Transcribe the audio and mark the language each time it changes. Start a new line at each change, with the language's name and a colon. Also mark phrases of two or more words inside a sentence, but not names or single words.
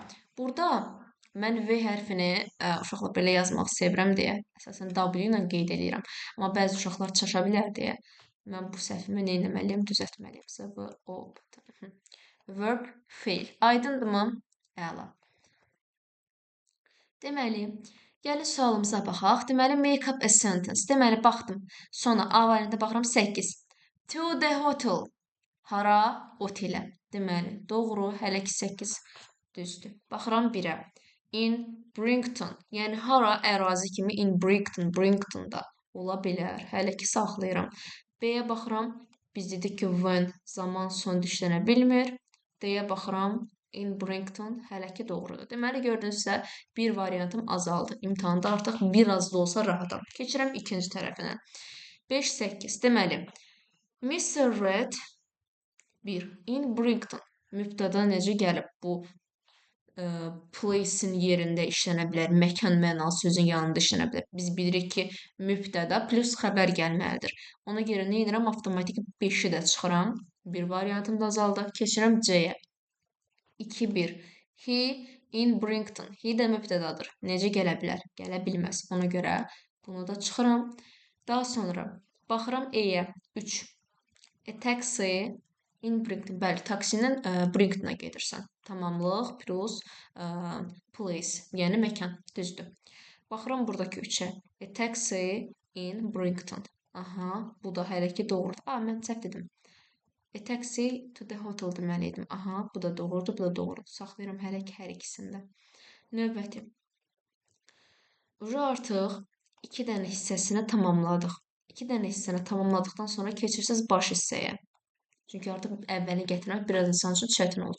Azerbaijani: Burada mən V hərfini uşaqlar belə yazmaq sevirəm deyə, əsasən W ilə qeyd edirəm. Amma bəzi uşaqlar çaşa bilər deyə mən bu səhvimi nə etməliyəm, düzəltməliyəm. S-V-O-P-T. Verb, fail. Aydındırmı? Əla. Deməli, gəlin sualımıza baxaq. Deməli,
English: make up a sentence.
Azerbaijani: Deməli, baxdım. Sonra A variantına baxıram 8.
English: To the hotel.
Azerbaijani: Hara? Otelə. Deməli, doğru. Hələ ki 8 düzdür. Baxıram 1-ə.
English: In Brington.
Azerbaijani: Yəni, hara ərazi kimi
English: in Brington,
Azerbaijani: Brington'da ola bilər. Hələ ki saxlayıram. B-yə baxıram. Biz dedik ki, when zaman son işlənə bilmir. D-yə baxıram. In Brington hələ ki doğrudur. Deməli, gördünüzsə, bir variantım azaldı. İmtahanda artıq biraz da olsa rahatam. Keçirəm ikinci tərəfinə. 5-8. Deməli, Mr. Red 1.
English: In Brington.
Azerbaijani: Mübtəda necə gəlib? Bu place-in yerində işlənə bilər, məkan mənalı sözün yanında işlənə bilər. Biz bilirik ki, mübtəda plus xəbər gəlməlidir. Ona görə nə edirəm? Avtomatik 5-i də çıxıram. Bir variantım da azaldı. Keçirəm C-yə. 2-1.
English: He in Brington.
Azerbaijani: He də mübtədadır. Necə gələ bilər? Gələ bilməz. Ona görə bunu da çıxıram. Daha sonra baxıram E-yə. 3.
English: A taxi in Brington.
Azerbaijani: Bəli, taksinin Bringtona gedirsən. Tamamlıq plus place, yəni məkan. Düzdür. Baxıram buradakı 3-ə.
English: A taxi in Brighton.
Azerbaijani: Aha, bu da hələ ki doğrudur. Mən səhv dedim.
English: A taxi to the hotel deməliydim.
Azerbaijani: Aha, bu da doğrudur, bu da doğrudur. Saxlayıram hələ ki hər ikisində. Növbəti. Artıq 2 dənə hissəsini tamamladıq. 2 dənə hissəni tamamladıqdan sonra keçirsiniz baş hissəyə. Çünki artıq əvvəlini gətirmək biraz insan üçün çətin olur.